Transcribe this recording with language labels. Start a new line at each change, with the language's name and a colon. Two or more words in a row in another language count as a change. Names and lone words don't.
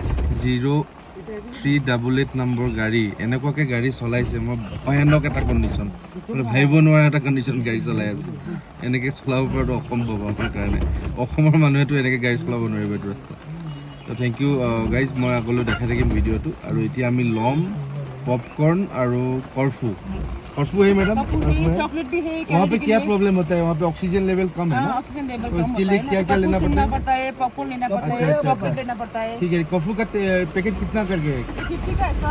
Assamese: 0388 নম্বৰ গাড়ী এনেকুৱাকৈ গাড়ী চলাইছে মই ভয়ানক এটা কণ্ডিশ্যন মানে ভাবিব নোৱাৰা এটা কণ্ডিশ্যন গাড়ী চলাই আছে এনেকৈ চলাব পৰাটো অসম্ভৱ আপোনাৰ কাৰণে অসমৰ মানুহেতো এনেকৈ গাড়ী চলাব নোৱাৰিব এইটো ৰাস্তা তো
English: thank you guys
Assamese: মই আগলৈ দেখাই থাকিম ভিডিঅ'টো আৰু এতিয়া আমি ল'ম
Hindi: पॉपकॉर्न और कॉर्फू है मैडम चॉकलेट भी है वहाँ पे क्या प्रॉब्लम होता है वहाँ पे
English: oxygen level
Hindi: कम है ना
English: oxygen level
Hindi: तो इसके लिए क्या क्या लेना पड़ता है पॉपकॉर्न लेना पड़ता है चॉकलेट लेना पड़ता है ठीक है कॉर्फू का पैकेट कितना करके है 50 का है सर